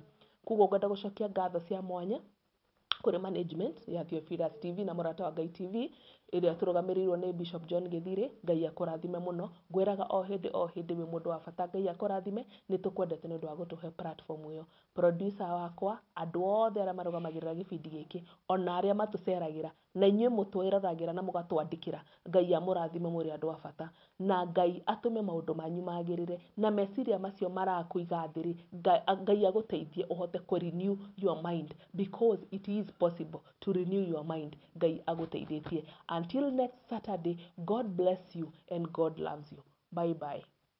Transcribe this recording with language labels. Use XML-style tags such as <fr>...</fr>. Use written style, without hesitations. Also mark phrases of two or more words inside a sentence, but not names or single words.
<ki>Koguo ngwenda gũcokia ngatho cia mwanya kũrĩ management ya Theophilus TV na Mũrata wa Ngai TV ĩrĩa tũrũgamĩrĩirwo nĩ Bishop John Gĩthirĩ. Ngai akũrathime mũno. Ngwĩraga o hĩndĩ wĩ mũndũ wa bata. Ngai akũrathime. Nĩ tũkwendete nĩ ũndũ wa gũtũhe platform ĩyo. Producer wakwa, andũ othe arĩa marũgamagĩrĩra gĩbindi gĩkĩ, ona arĩa matũceragĩra, na inyuĩ mũtwĩroragĩra na mũgatwandĩkĩra. Ngai amũrathime mũrĩ andũ a bata. Na Ngai atũme maũndũ manyu magĩrĩre na meciria macio marakũiga thĩ-rĩ, Ngai agũteithie ũhote ku</ki> <en>renew your mind, because it is possible to renew your mind.</en> <ki>Ngai agũteithĩtie.</ki> <en>Until next Saturday, God bless you and God loves you. Bye bye.</en>